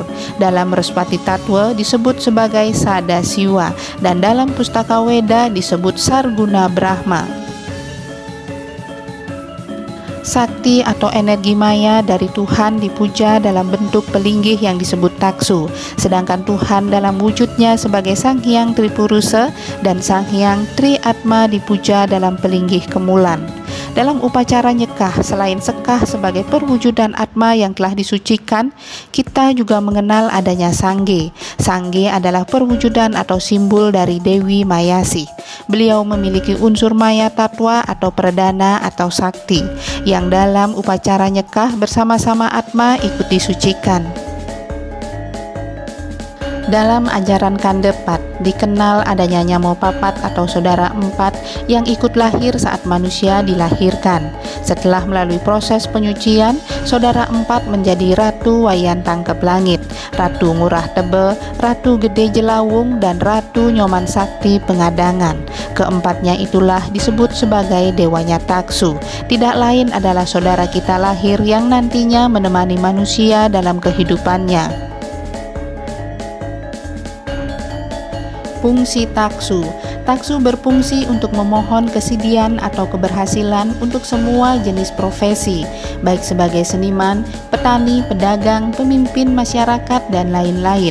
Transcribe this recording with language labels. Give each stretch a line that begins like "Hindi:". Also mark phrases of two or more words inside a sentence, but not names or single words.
Indonesian: Dalam Respati Tatwa disebut sebagai Sada Siwa, dan dalam Pustaka Weda disebut Sarguna Brahma. Sakti atau energi maya dari Tuhan dipuja dalam bentuk pelinggih yang disebut taksu, sedangkan Tuhan dalam wujudnya sebagai Sang Hyang Tripurusa dan Sang Hyang Tri Atma dipuja dalam pelinggih kemulan. Dalam upacara nyekah, selain sekah sebagai perwujudan Atma yang telah disucikan, kita juga mengenal adanya Sangge. Sangge adalah perwujudan atau simbol dari Dewi Mayasi. Beliau memiliki unsur maya tatwa atau perdana atau sakti, yang dalam upacara nyekah bersama-sama Atma ikut disucikan. Dalam ajaran Kandepat, dikenal adanya Nyamo Papat atau saudara empat yang ikut lahir saat manusia dilahirkan. Setelah melalui proses penyucian, saudara empat menjadi Ratu Wayan Tangkep Langit, Ratu Ngurah Tebe, Ratu Gede Jelawung, dan Ratu Nyoman Sakti Pengadangan. Keempatnya itulah disebut sebagai dewanya taksu. Tidak lain adalah saudara kita lahir yang nantinya menemani manusia dalam kehidupannya. Fungsi taksu. Taksu berfungsi untuk memohon kesidian atau keberhasilan untuk semua jenis profesi, baik sebagai seniman, petani, pedagang, pemimpin masyarakat, dan lain-lain.